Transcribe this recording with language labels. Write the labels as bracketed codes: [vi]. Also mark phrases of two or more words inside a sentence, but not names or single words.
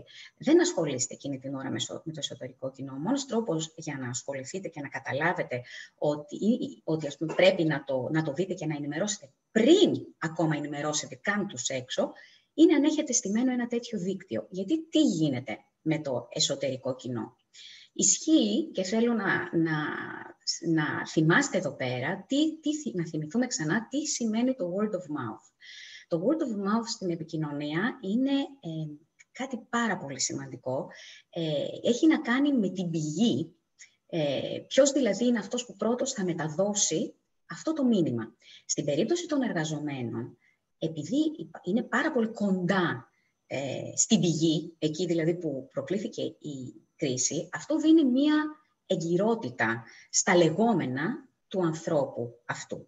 [el] Δεν ασχολείστε εκείνη την ώρα με το εσωτερικό κοινό. Ο μόνος τρόπος για να ασχοληθείτε και να καταλάβετε ότι ας πούμε, πρέπει να το δείτε και να ενημερώσετε πριν ακόμα ενημερώσετε καν τους έξω, είναι αν έχετε στημένο ένα τέτοιο δίκτυο. Γιατί τι γίνεται με το εσωτερικό κοινό? Ισχύει και θέλω να θυμάστε εδώ πέρα, να θυμηθούμε ξανά τι σημαίνει το [en] word of mouth. [el] Το [en] word of mouth [el] στην επικοινωνία είναι κάτι πάρα πολύ σημαντικό. Έχει να κάνει με την πηγή, ποιος δηλαδή είναι αυτός που πρώτος θα μεταδώσει αυτό το μήνυμα. Στην περίπτωση των εργαζομένων, επειδή είναι πάρα πολύ κοντά στην πηγή, εκεί δηλαδή που προκλήθηκε η κρίση, αυτό δίνει μία εγκυρότητα στα λεγόμενα του ανθρώπου αυτού.